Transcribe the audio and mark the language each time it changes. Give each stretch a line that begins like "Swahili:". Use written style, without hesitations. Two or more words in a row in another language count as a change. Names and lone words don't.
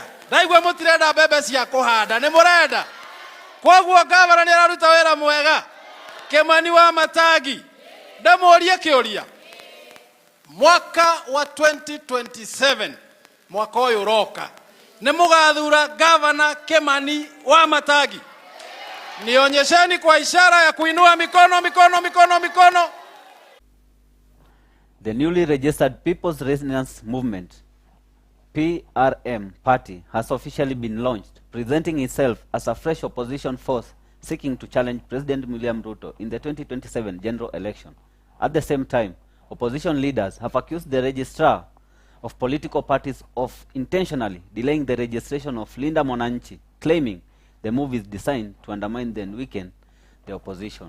Kikuyu: Ndaigua mũtirenda mbembe cia kũhanda, nĩ mũrenda? Koguo gavana nĩ araruta wĩra mwega. Kimani wa Matangi, ndamũrie kĩũria. Mwaka wa 2027, mwaka ũyũ ũroka, nĩ mũgathura gavana Kimani wa Matangi.
Swahili: Nionyesheni kwa ishara ya kuinua mikono, mikono, mikono, mikono.
English: The newly registered People's Resistance Movement, PRM party, has officially been launched, presenting itself as a fresh opposition force seeking to challenge President William Ruto in the 2027 general election. At the same time, opposition leaders have accused the registrar of political parties of intentionally delaying the registration of Linda Mwananchi, claiming the move is designed to undermine and weaken the opposition.